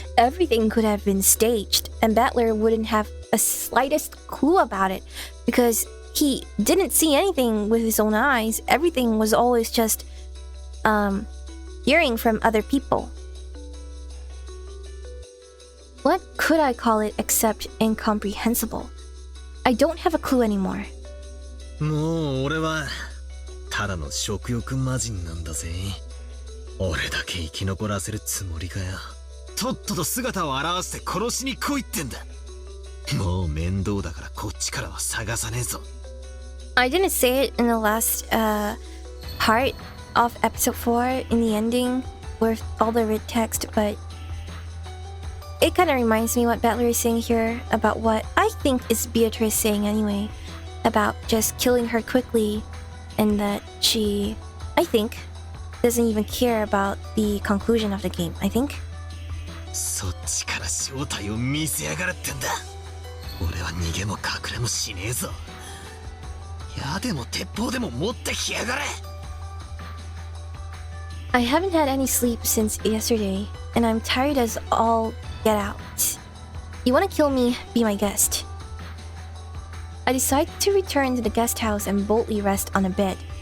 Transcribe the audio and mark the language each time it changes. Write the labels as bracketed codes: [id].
[en] Everything could have been staged, and Battler wouldn't have a slightest clue about it, because he didn't see anything with his own eyes. Everything was always just, hearing from other people. What could I call it except incomprehensible? I don't have a clue anymore. [ja] もう俺はただの食欲魔人なんだぜ。俺だけ生き残らせるつもりかよ。とっとと姿を現して殺しに来いってんだ。もう面倒だからこっちからは探さねえぞ。 [en] I didn't say it in the last part of episode 4 in the ending with all the red text, but it kind of reminds me what Battler is saying here about what I think is Beatrice saying anyway, about just killing her quickly, and that she, I think, doesn't even care about the conclusion of the game, I think. [ja] そっちから正体を見せやがるってんだ。俺は逃げも隠れもしねえぞ。矢でも鉄砲でも持ってきやがれ。 [en] I haven't had any sleep since yesterday, and I'm tired as all get out. You wanna kill me? Be my guest. I decide to return to the guest house and boldly rest on a bed.